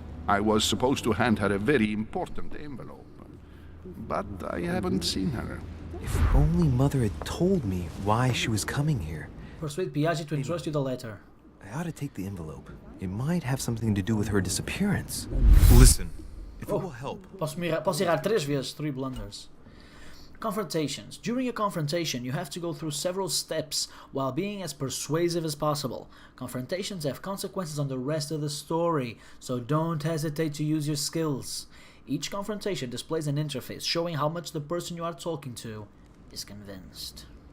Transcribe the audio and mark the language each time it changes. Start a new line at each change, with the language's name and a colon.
English: I was supposed to hand her a very important envelope. But I haven't seen her. If only Mother had told me why she was coming here. Persuade Piaggi to entrust you the letter. I ought to take the envelope. It might have something to do with her disappearance. Listen, if it will help.
Portuguese: Posso errar 3 vezes, 3 blunders.
English: Confrontations. During a confrontation, you have to go through several steps while being as persuasive as possible. Confrontations have consequences on the rest of the story, so don't hesitate to use your skills. Each confrontation displays an interface showing how much the person you are talking to is convinced.